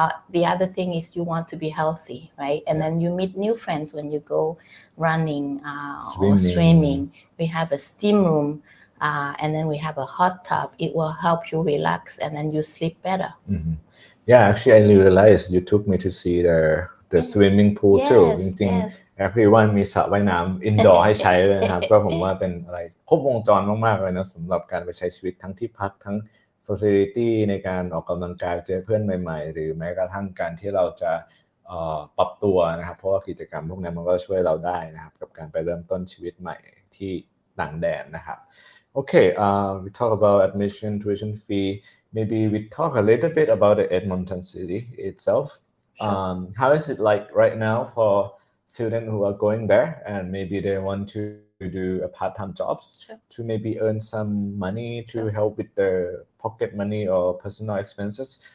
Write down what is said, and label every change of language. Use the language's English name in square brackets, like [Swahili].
[English] The other thing is you want to be healthy, right? And then you meet new friends when you go running or swimming. We have a steam room, and then we have a hot tub. It will help you relax, and then you sleep better. Yeah, actually, I realized you took me to see the swimming pool too. [Thai] จริงๆพี่ว่ามีสระว่ายน้ำ indoor ให้ใช้เลยนะครับ ก็ผมว่าเป็นอะไรครบวงจรมากๆเลยนะสำหรับการไปใช้ชีวิตทั้งที่พักทั้ง facility ในการออกกำลังกายเจอเพื่อนใหม่ๆหรือแม้กระทั่งการที่เราจะปรับตัวนะครับเพราะว่ากิจกรรมพวกนั้นมันก็ช่วยเราได้นะครับกับการไปเริ่มต้นชีวิตใหม่ที่ต่างแดนนะครับ [English] Okay, we talk about admission, tuition fee. Maybe we talk a little bit about the Edmonton city itself. Sure. How is it like right now for students who are going there and maybe they want to do a part-time jobs to maybe earn some money to help with their pocket money or personal expenses?